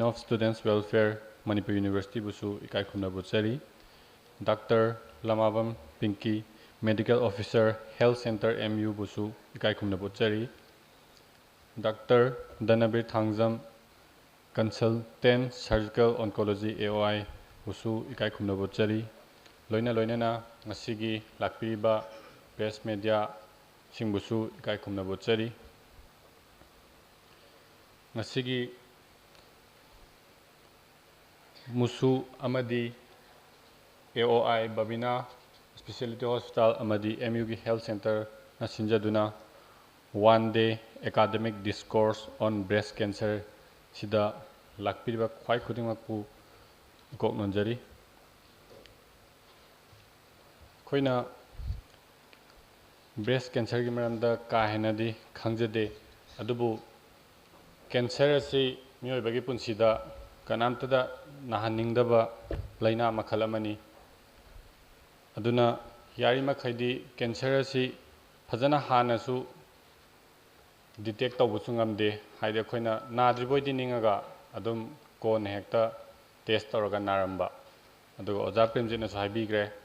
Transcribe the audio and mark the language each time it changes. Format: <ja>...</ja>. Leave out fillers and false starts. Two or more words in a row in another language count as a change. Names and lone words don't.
<en>of students welfare</en> <mni>ꯃꯅꯤꯄꯨꯔ ꯌꯨꯅꯤꯚꯔꯁꯤꯇꯤꯕꯨꯁꯨ ꯏꯀꯥꯏ ꯈꯨꯝꯅꯕ ꯎꯠꯆꯔꯤ ꯗꯥꯛꯇꯔ ꯂꯃꯥꯕꯝ ꯄꯤꯡꯀꯤ</mni> <en>medical officer health center</en> <mni>MUꯕꯨꯁꯨ ꯏꯀꯥꯏ ꯈꯨꯝꯅꯕ ꯎꯠꯆꯔꯤ ꯗꯥꯛꯇꯔ ꯗꯅꯕꯤꯔ ꯊꯥꯡꯖꯝ</mni> <en>consultant surgical oncology</en> <mni>AOI ꯕꯨꯁꯨ ꯏꯀꯥꯏ ꯈꯨꯝꯅꯕ ꯎꯠꯆꯔꯤ ꯂꯣꯏꯅꯅ ꯉꯁꯤꯒꯤ ꯂꯥꯛꯄꯤꯔꯤꯕ</mni> <en>press media</en> <mni>ꯁꯤꯡꯕꯨꯁꯨ ꯏꯀꯥꯏ ꯈꯨꯝꯅꯕ ꯎꯠꯆꯔꯤ ꯉꯁꯤꯒꯤ MUSU amadi AOI Babina Specialty Hospital amadi MUG Health Center na sinjaduna</mni> <en>one-day academic discourse on breast cancer</en> <mni>sida lakpiriba khwai khudingmakpu kok nonjari khoina</mni> <en>breast cancer</en> <mni>gi maramda ka henadi khangjade adubu cancer asi miyoi bagi punsida kanamtada nahaningdaba laina makhal amani aduna yari makhaidi cancer asi fajana hanasu detect tawbusu ngamde haide khoina nadriboidi ningaga adum kon hekta test tawraga naramba aduga oja premjina su haibigre</mni>